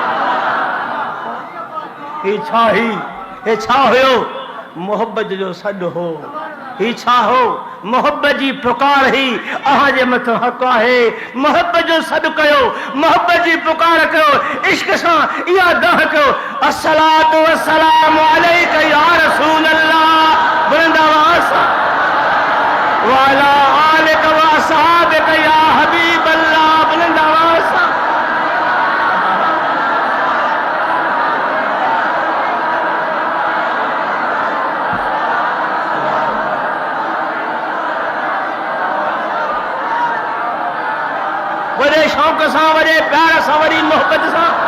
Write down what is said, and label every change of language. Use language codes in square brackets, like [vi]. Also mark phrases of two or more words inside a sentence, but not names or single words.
[sd] हे छा हुयो मोहब्बत जो सॾु हो ही छा हो मोहब्बत जी पुकार ही अहां जे मथां हक़ आहे मोहब्बत जो सॾु कयो मोहब्बत जी पुकार कयो इश्क सां इहा दाह कयो [ar] الصلاة والسلام عليك يا رسول الله [sd] बुलंदावास [ar] وعلى آلك وأصحابك يا حبيب الله [sd] बुलंदावास वॾे शौक़ सां वॾे प्यार सां वॾी मोहब्बत सां